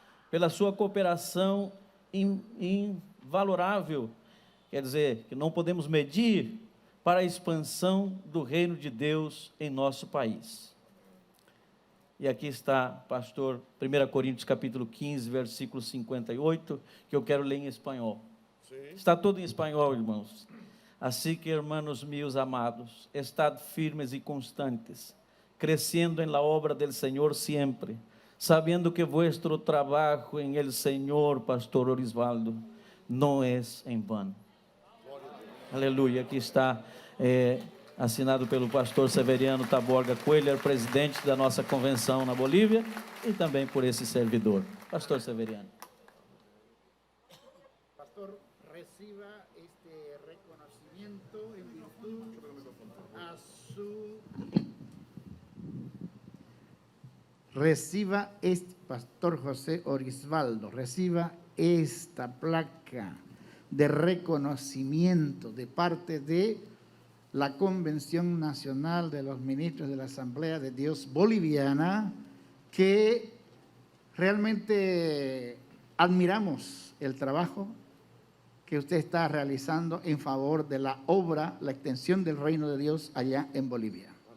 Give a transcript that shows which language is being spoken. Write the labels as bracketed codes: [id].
[pt] pela sua cooperação invalorável, quer dizer, que não podemos medir, para a expansão do reino de Deus em nosso país. E aqui está, pastor, 1 Coríntios capítulo 15, versículo 58, que eu quero ler em espanhol. Sim. Está todo em espanhol, irmãos. Assim que, [es] hermanos míos amados, estad firmes [pt] e constantes, crescendo [es] en la obra del Señor siempre, sabiendo que vuestro trabajo en el Señor, pastor Orisvaldo, no es en vano. [pt] Aleluia. Aqui está assinado pelo pastor Severiano Taborga Coelho, presidente da nossa convenção na Bolívia, e também por esse servidor. Pastor Severiano. [es] Pastor, reciba este reconocimiento en virtud a su... Reciba este, pastor José Orisvaldo, reciba esta placa de reconocimiento de parte de la Convención Nacional de los Ministros de la Asamblea de Dios Boliviana, que realmente admiramos el trabajo que usted está realizando en favor de la obra, la extensión del reino de Dios allá en Bolivia.